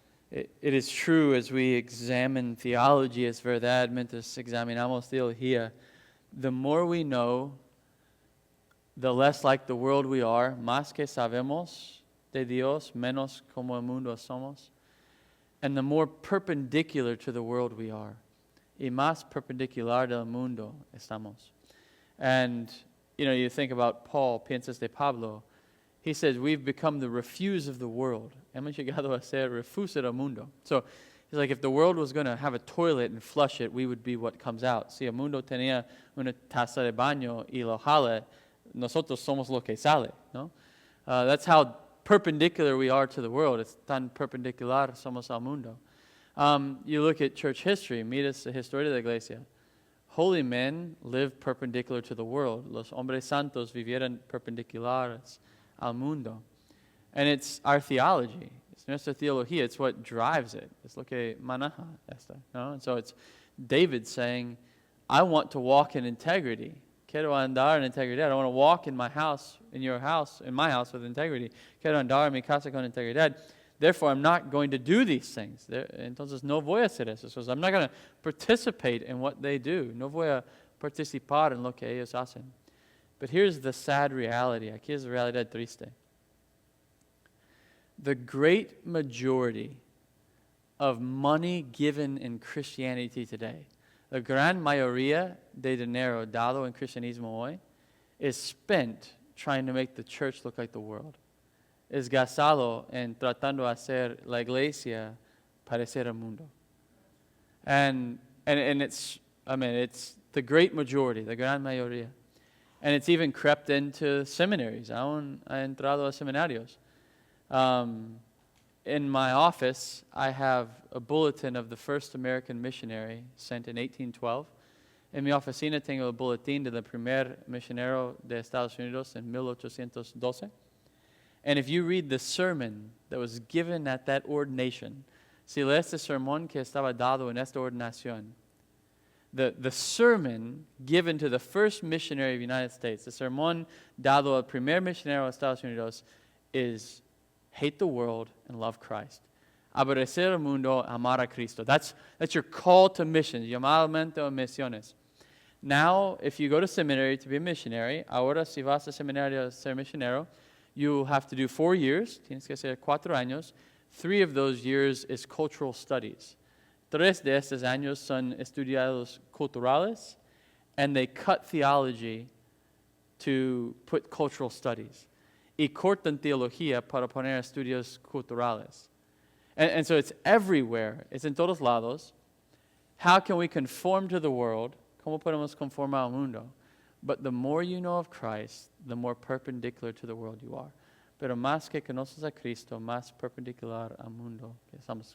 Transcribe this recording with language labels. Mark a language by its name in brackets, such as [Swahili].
[English] It is true, as we examine theology, [Spanish] es verdad, mientras examinamos teología, [English] the more we know, the less like the world we are. [Spanish] Más que sabemos de Dios, menos como el mundo somos. [English] And the more perpendicular to the world we are. [Spanish] Y más perpendicular del mundo estamos. [English] And, you think about Paul, [Spanish] piensas de Pablo. [English] He says, we've become the refuse of the world. [Spanish] Hemos llegado a ser refuse del mundo. [English] So, he's like, if the world was going to have a toilet and flush it, we would be what comes out. [Spanish] Si el mundo tenía una taza de baño y lo jala, nosotros somos lo que sale, no? [English] That's how perpendicular we are to the world. It's [Spanish] tan perpendicular somos al mundo. [English] You look at church history, [Spanish] miras la historia de la iglesia. [English] Holy men lived perpendicular to the world. [Spanish] Los hombres santos vivieron perpendiculares al mundo. [English] And it's our theology. It's [Spanish] nuestra teología. [English] It's what drives it. [Spanish] It's lo que maneja esto. No? [English] And so it's David saying, I want to walk in integrity. [Spanish] Quiero andar en integridad. [English] I want to walk in my house, in your house, in my house with integrity. [Spanish] Quiero andar en mi casa con integridad. [English] Therefore, I'm not going to do these things. [Spanish] Entonces, no voy a hacer eso. [English] So I'm not going to participate in what they do. [Spanish] No voy a participar en lo que ellos hacen. [English] But here's the sad reality. [Spanish] Aquí es la realidad triste. [English] The great majority of money given in Christianity today, [Spanish] la gran mayoría de dinero dado en cristianismo hoy, [English] is spent trying to make the church look like the world. [Spanish] Es gastado en tratando de hacer la iglesia parecer el mundo. [English] And it's the great majority, the [Spanish] gran mayoría. [English] And it's even crept into seminaries. [Spanish] Aún ha entrado a seminarios. [English] In my office, I have a bulletin of the first American missionary sent in 1812. [Spanish] En mi oficina tengo el boletín del primer misionero de Estados Unidos en 1812. [English] And if you read the sermon that was given at that ordination, [Spanish] si lees el sermón que estaba dado en esta ordenación, [English] the sermon given to the first missionary of the United States, the [Spanish] sermón dado al primer misionero de Estados Unidos, [English] is hate the world and love Christ. [Spanish] Aborrecer el mundo, amar a Cristo. [English] That's your call to missions, [Spanish] llamamiento a misiones. [English] Now, if you go to seminary to be a missionary, [Spanish] ahora si vas a seminario a ser misionero, [English] you have to do 4 years, [Spanish] tienes que hacer 4 años. [English] 3 of those years is cultural studies. [Spanish] 3 de estos años son estudios culturales, [English] and they cut theology to put cultural studies. [Spanish] Y cortan teología para poner estudios culturales. [English] And so it's everywhere. It's [Spanish] en todos lados. [English] How can we conform to the world? [Spanish] ¿Cómo podemos conformar al mundo? [English] But the more you know of Christ, the more perpendicular to the world you are. [Spanish] Pero más que conoces a Cristo, más perpendicular al mundo que estamos.